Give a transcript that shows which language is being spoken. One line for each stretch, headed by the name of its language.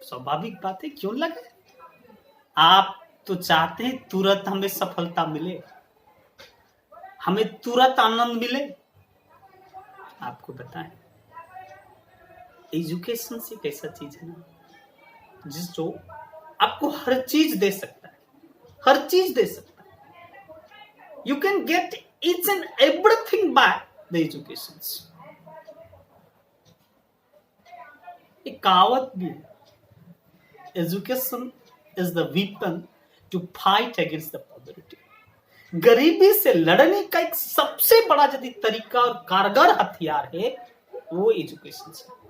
Hindi: स्वाभाविक बात है, क्यों लगे? आप तो चाहते हैं तुरंत हमें सफलता मिले, हमें तुरंत आनंद मिले। आपको बताएं, एजुकेशन से एक ऐसा चीज है ना, जो आपको हर चीज दे सकता है, हर चीज दे सकता है।
English: You can get each and everything by the educations.
Hindi: एक कहावत भी है,
English: Education is the weapon to fight against the poverty.
Hindi: गरीबी से लड़ने का एक सबसे बड़ा यदि तरीका और कारगर हथियार है वो एजुकेशन से।